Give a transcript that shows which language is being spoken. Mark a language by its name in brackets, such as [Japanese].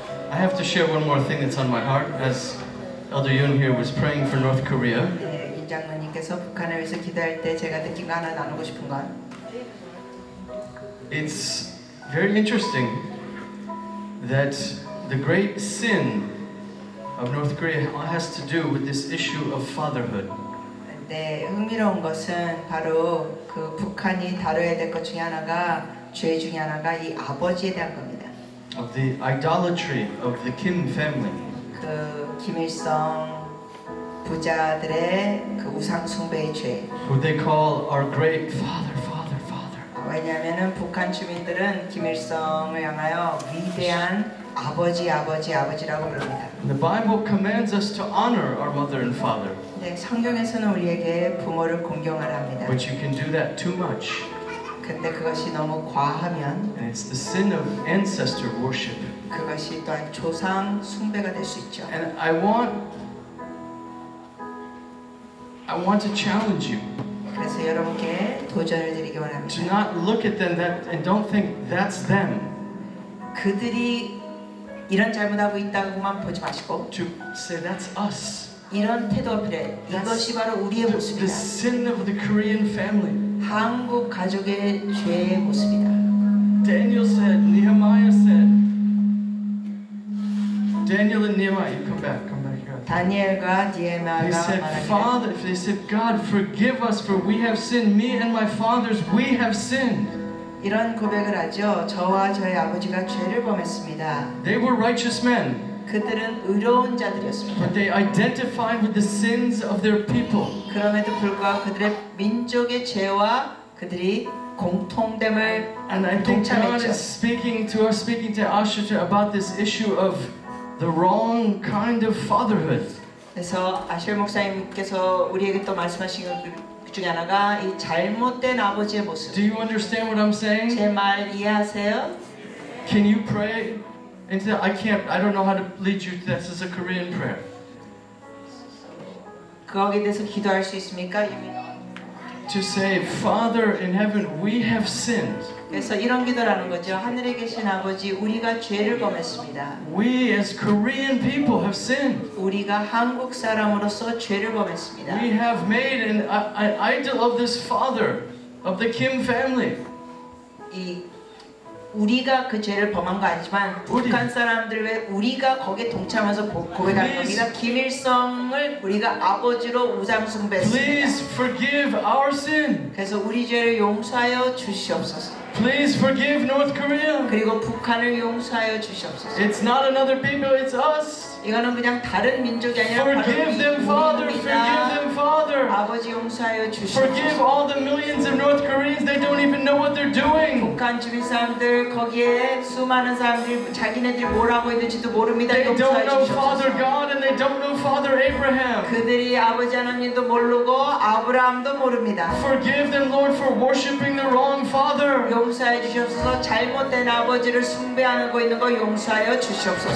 [English] I have to share one more thing that's on my heart. As Elder Yoon here was praying for North Korea, [Korean] 네, 임 장로님께서 북한을 위해서 기도할 때 제가 느낀 거 하나 나누고 싶은 건 [English] it's very interesting that the great sin of North Korea has to do with this issue of fatherhood. [Korean] 네, 흥미로운 것은 바로 그 북한이 다뤄야 될 것 중에 하나가 죄 중에 하나가 이 아버지에 대한 겁니다. [English] Of the idolatry of the Kim family. [Korean] 그 김일성 부자들의 그 우상 숭배의 죄. [English] Who they call our great father. [Korean] 왜냐하면은 북한 주민들은 김일성을 향하여 위대한 아버지라고 부릅니다. [English] The Bible commands us to honor our mother and father. [Korean] 네, 성경에서는 우리에게 부모를 공경하라 합니다. [English] But you can do that too much. [Korean] 근데 그것이 너무 과하면 [English] And it's the sin of ancestor worship. [Korean] 그것이 또한 조상 숭배가 될 수 있죠. [English] And I want to challenge you. [Korean] 그래서 여러분께 도전을 드리기 [English] To [Korean] 원합니다. [English] not look at them and don't think that's them. [Korean] 그들이 이런 잘못하고 있다고만 보지 마시고 [English] To say that's us. [Korean] 이런 태도가 필요해요. 이것이 바로 우리의 [English] The [Korean] 모습이다. [English] sin of the Korean family. [Korean] 한국 가족의 죄의 모습이다. [English] Daniel said, Nehemiah said. Daniel and Nehemiah, you come back here. [Korean] 다니엘과 [English] They [Korean] 니에마가 [English] said, [Korean] 말하기를 [English] Father, they said, God, forgive us for we have sinned. Me and my fathers, we have sinned. [Korean] 이런 고백을 하죠. 저와 저희 아버지가 죄를 범했습니다. [English] They were righteous men, [Korean] 그들은 의로운 자들이었습니다. [English] but they identified with the sins of their people. [Korean] 그럼에도 불구하고 그들의 민족의 죄와 그들이 공통됨을 [English] And I think God [Korean] 동참했죠. [English] is speaking to Asher about this issue of the wrong kind of fatherhood. [Korean] 그래서 아실 목사님께서 우리에게 또 말씀하신 것 중에 하나가 이 잘못된 아버지의 모습. [English] Do you understand what I'm saying? [Korean] 제 말 이해하세요? [English] Can you pray into that? I don't know how to lead you. This is a Korean prayer. [Korean] 거기에 대해서 기도할 수 있습니까? [English] to say, Father in heaven, we have sinned. [Korean] 그래서 이런 기도를 하는 거죠. 하늘에 계신 아버지, 우리가 죄를 범했습니다. [English] We as Korean people have sinned. [Korean] 우리가 한국 사람으로서 죄를 범했습니다. [English] We have made an idol of this father, of the Kim family. [Korean] 우리가 그 죄를 범한 거 아니지만 북한 사람들 왜 우리가 거기에 동참해서 고백하는 겁니다. 김일성을 우리가 아버지로 우상 숭배했습니다. [English] Please forgive our sin. [Korean] 그래서 우리 죄를 용서하여 주시옵소서. [English] Please forgive North Korea. [Korean] 그리고 북한을 용서하여 주시옵소서. [English] It's not another people, it's us. [Korean] 이거는 그냥 다른 민족이 아니라 [English] Forgive them, Father. Forgive them, Father. [Korean] 아버지 용서하여 [English] Forgive [Korean] 주시옵소서. [English] all the millions of North Koreans. They don't even know what they're doing. [Korean] 북한 주민 사람들 거기에 수많은 사람들이 자기네들이 뭘 하고 있는지도 모릅니다. [English] They don't [Korean] 용서해 [English] know Father [Korean] 주시옵소서. [English] God and they don't know Father Abraham. [Korean] 그들이 아버지 하나님도 모르고 아브라함도 모릅니다. [English] Forgive them, Lord, for worshiping the wrong Father. [Korean] 용서해 주시옵소서. 잘못된 아버지를 숭배하고 있는 거 용서하여 주시옵소서.